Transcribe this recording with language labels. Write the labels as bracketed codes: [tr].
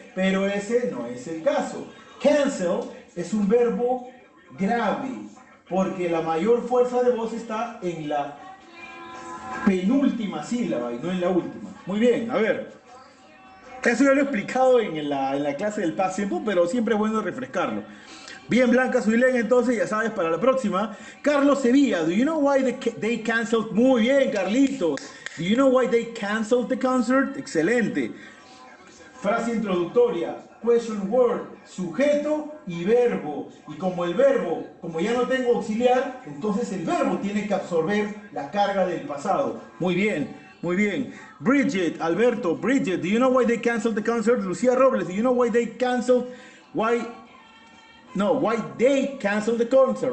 [es] Pero ese no es el caso. Cancel es un verbo grave, porque la mayor fuerza de voz está en la penúltima sílaba y no en la última. Muy bien, a ver. Eso ya lo he explicado en la clase del past simple, pero siempre es bueno refrescarlo. Bien, Blanca Suilén, entonces ya sabes, para la próxima. [en] Carlos Sevilla, do you know why they canceled? [es] Muy bien, Carlitos. [en] Do you know why they canceled the concert? [es] Excelente. Frase introductoria, question word, sujeto y verbo. Y como el verbo, como ya no tengo auxiliar, entonces el verbo tiene que absorber la carga del pasado. Muy bien. Muy bien. [en] Bridget, Alberto, Bridget, do you know why they canceled the concert? Lucía Robles, do you know why they canceled? Why they canceled the concert?